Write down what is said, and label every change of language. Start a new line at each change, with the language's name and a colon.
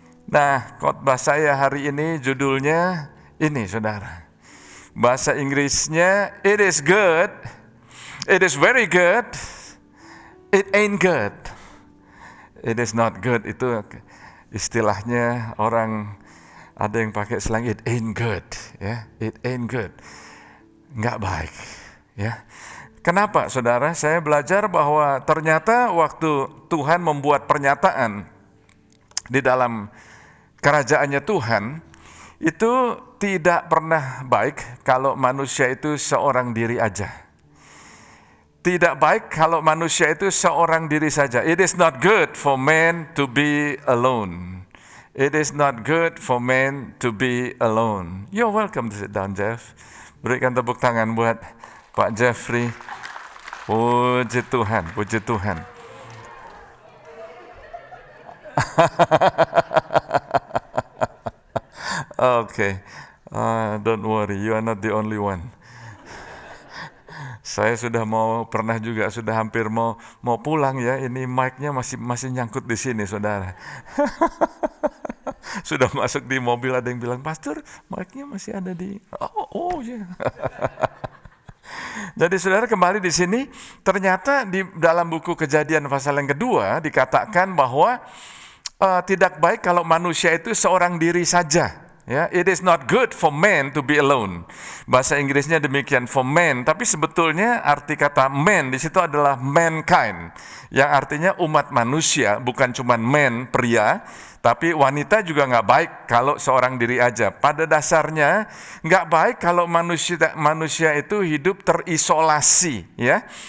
Indonesian: Nah, khotbah saya hari ini judulnya ini saudara. Bahasa Inggrisnya
English: it is good, it is very good, it ain't good. It is not good,
Indonesian: itu istilahnya orang, ada yang pakai slang
English: it ain't good ya, it ain't good.
Indonesian: Enggak baik ya. Kenapa saudara? Saya belajar bahwa ternyata waktu Tuhan membuat pernyataan di dalam kerajaannya Tuhan, itu tidak pernah baik kalau manusia itu seorang diri aja. Tidak baik kalau manusia itu seorang diri saja.
English: It is not good for man to be alone. It is not good for man to be alone. You're welcome to sit down, Jeff.
Indonesian: Berikan tepuk tangan buat Pak Jeffrey. Puji Tuhan, puji Tuhan.
English: Okay, don't worry, you are not the only one.
Indonesian: Saya sudah pernah juga sudah hampir mau pulang ya. Ini mic-nya masih nyangkut di sini, saudara. Sudah masuk di mobil, ada yang bilang, Pastor, mic-nya masih ada di. Oh ya. Yeah. Jadi saudara, kembali di sini, ternyata di dalam buku Kejadian pasal yang kedua dikatakan bahwa tidak baik kalau manusia itu seorang diri saja.
English: Ya, it is not good for man to be alone.
Indonesian: Bahasa Inggrisnya demikian, for man, tapi sebetulnya arti kata man di situ adalah mankind, yang artinya umat manusia, bukan cuma man, pria, tapi wanita juga nggak baik kalau seorang diri aja. Pada dasarnya nggak baik kalau manusia itu hidup terisolasi, ya.